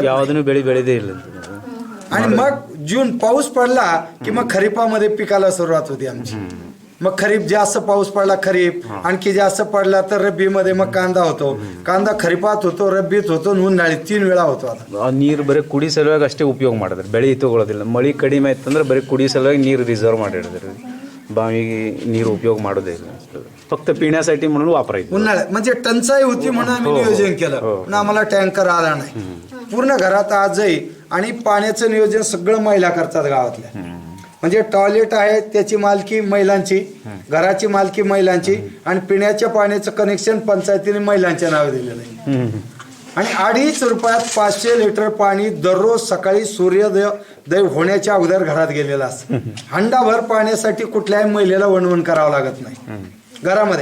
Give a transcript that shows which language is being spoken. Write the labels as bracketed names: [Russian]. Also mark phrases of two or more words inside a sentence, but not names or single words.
[Marathi] यावरून बेळी देईल. आणि मग जून पाऊस पडला की मग खरीपामध्ये पिकाला सुरुवात होती आमची. मग खरीप जास्त पाऊस पडला खरीप, आणखी जास्त पडला तर रब्बीमध्ये मग कांदा होतो, कांदा खरीपात होतो, रब्बीत होतो, उन्हाळीत 3 वेळा होतो. आता [Kannada] ನೀರು ಬರೀ ಕುಡಿ ಸಲುವಾಗಿ ಅಷ್ಟೇ ಉಪಯೋಗ ಮಾಡಿದ್ರೆ, ಬೆಳೆ ತಗೊಳ್ಳೋದಿಲ್ಲ. ಮಳೆ ಕಡಿಮೆ ಆಯ್ತಂದ್ರೆ ಬರೀ ಕುಡಿ ಸಲುವಾಗಿ ನೀರು ರಿಸರ್ವ್ ಮಾಡಿರ್ತಾರೆ. [Marathi] बावी [Kannada] ನೀರು ಉಪಯೋಗ ಮಾಡೋದೇ ಇಲ್ಲ [Marathi] फक्त पिण्यासाठी म्हणून वापरायचं उन्हाळ्यात म्हणजे टंचाई होती म्हणून आम्ही हो, हो. नियोजन केलं हो. पण आम्हाला टँकर आला नाही पूर्ण घरात आजही आणि पाण्याचं नियोजन सगळं महिला करतात गावातल्या म्हणजे टॉयलेट आहे त्याची मालकी महिलांची घराची मालकी महिलांची आणि पिण्याच्या पाण्याचं कनेक्शन पंचायतीने महिलांच्या नावे दिलेलं आहे आणि 2.5 रुपयात 500 लिटर पाणी दररोज सकाळी सूर्योदय होण्याच्या अगोदर घरात गेलेलं असतं हंडाभर पाण्यासाठी कुठल्याही महिलेला वणवण करावं लागत नाही घरामध्ये.